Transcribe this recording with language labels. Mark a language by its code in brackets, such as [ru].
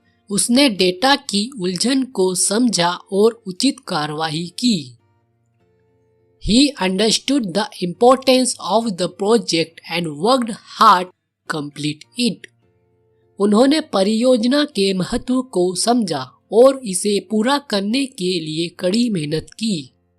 [hi] उसने डेटा की उलझन को समझा और उचित कार्रवाई की. [en] He understood the importance of the project and worked hard to complete it. [hi] उन्होंने परियोजना के महत्व को समझा और इसे पूरा करने के लिए कड़ी मेहनत की.